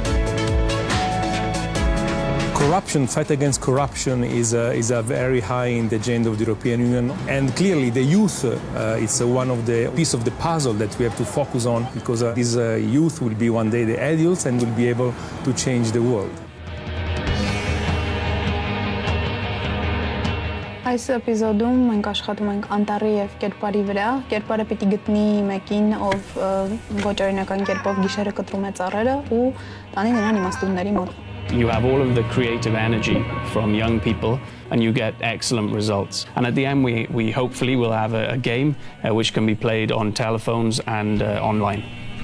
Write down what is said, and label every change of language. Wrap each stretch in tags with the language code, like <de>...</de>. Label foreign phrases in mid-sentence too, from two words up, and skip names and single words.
<en>Corruption, fight against corruption is very high in the agenda of the European Union, and clearly the youth is one of the piece of the puzzle that we have to focus on, because these youth will be one day the adults and will be able to change the world.</en> <hy>Այս էպիզոդում մենք աշխատում ենք անտառի եւ կերպարի վրա։ Կերպարը պիտի գտնի մեկին, ով ոչ օրինական կերպով գիշերը կտրում է ծառերը ու տանի նրան իմաստունների մոտ։</hy> <en>You have all of the creative energy from young people and you get excellent results. And at the end we hopefully will have a game which can be played on telephones and online.</en>